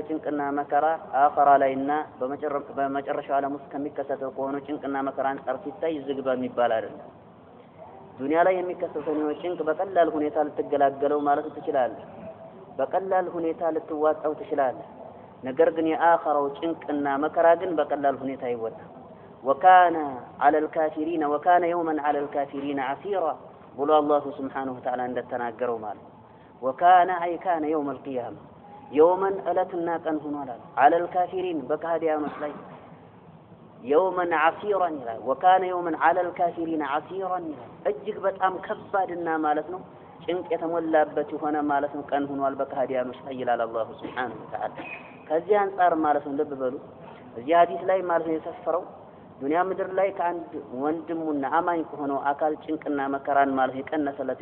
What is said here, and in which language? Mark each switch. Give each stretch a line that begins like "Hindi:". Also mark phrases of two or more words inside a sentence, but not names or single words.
Amharic: ጭንቅና መከራ አኺራ ላይና በመጨረሻው ዓለም ውስጥ ከሚከሰተው ከሆነ ጭንቅና መከራን ጠርፍ ሲታይ ዝግባ የሚባል አይደለም። ዱንያ ላይ የሚከሰተው ጭንቅ በቀላል ሁኔታ ልትገላገለው ማለት ትችላለህ፣ በቀላል ሁኔታ ልትዋጣው ትችላለህ። ነገር ግን የአኺራው ጭንቅና መከራ ግን በቀላል ሁኔታ አይወጣም።
Arabic: وكان على الكافرين وكان يوما على الكافرين عسيرا
Amharic: ብሎ
Arabic: الله سبحانه وتعالى
Amharic: እንደተናገረው ማለት
Arabic: وكان أي كان يوم القيامة يوما
Amharic: እለትና ቀን ሆኗል
Arabic: على الكافرين
Amharic: በካህዲያኖች ላይ
Arabic: يوما عسيرا
Amharic: ይላል።
Arabic: وكان يوما على الكافرين عسيرا
Amharic: ይላል። እጅግ በጣም ከባድና ማለት ነው ጭንቅ የተሞላበት የሆነ ማለት ነው ቀን ሆኗል በካህዲያኖች ላይ ይላል
Arabic: الله سبحانه وتعالى።
Amharic: ከዚህ አንፃር ማለት ነው ልብ በሉ እዚህ ሐዲስ ላይ ማለት ነው የሰፈረው ዱንያ ምድር ላይ ከአንድ ወንድሙና አማኝ ከሆነው አካል ጭንቅና መከራን ማለት የቀነሰለት